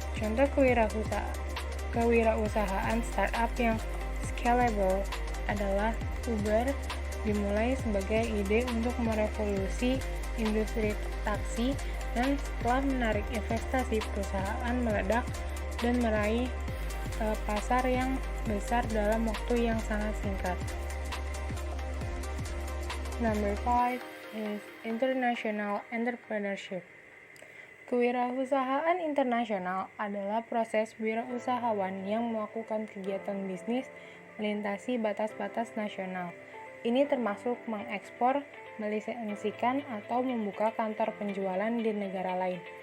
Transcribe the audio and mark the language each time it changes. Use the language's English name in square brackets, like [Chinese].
[Indonesian] Contoh kewirausahaan startup yang scalable adalah Uber, dimulai sebagai ide untuk merevolusi industri taksi, dan setelah menarik investasi, perusahaan meledak dan meraih pasar yang besar dalam waktu yang sangat singkat. [English] Number 5 is international entrepreneurship. [Indonesian] Kewirausahaan internasional adalah proses wirausahawan yang melakukan kegiatan bisnis melintasi batas-batas nasional. Ini termasuk mengekspor, melisensikan, atau membuka kantor penjualan di negara lain.